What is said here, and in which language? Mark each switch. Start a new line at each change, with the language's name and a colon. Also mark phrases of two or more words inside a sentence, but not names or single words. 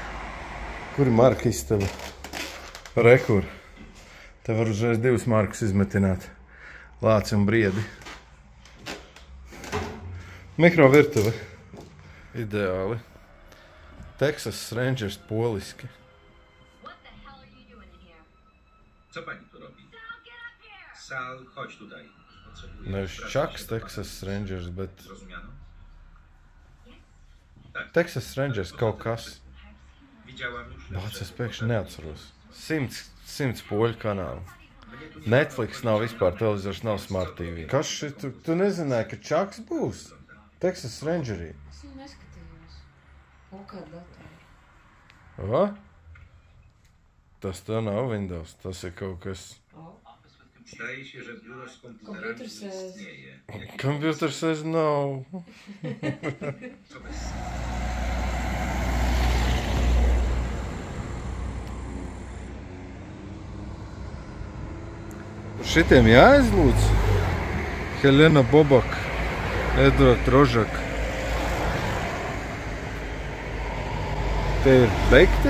Latvian: Kur ir marka istaba? Rekur. Te var uzreiz 2 markas izmetināt. Lāci un briedi. Mikrovirtuve. Ideāli. Texas Rangers poliski.
Polish: Co pani tu robi? Sal, chodź tutaj. Potrzebuję.
Latvian: Nevis Chucks Texas Rangers, bet
Polish: Zrozumiano?
Latvian: Texas Rangers kaut kas.
Polish: Widziałam już.
Latvian: Bāc, es pēkšņi neatceros. 100 poļu kanālu. Netflix nav vispār, televizors nav Smart TV. Kas šit? Tu nezināji, ka Chucks būs? Texas Rangerī. Es viņu neskatījos. O, kāda datora. Va? Tas tā nav Windows, tas ir kaut kas.
Polish: Zdaje się, że biuro z komputerami
English: Komputer says.
Polish: istnieje.
English: Computer says no.
Polish: Co bez...
Latvian: Šitiem jāizlūdz. Helena Bobak, Edvard Rožak. Te ir beigti?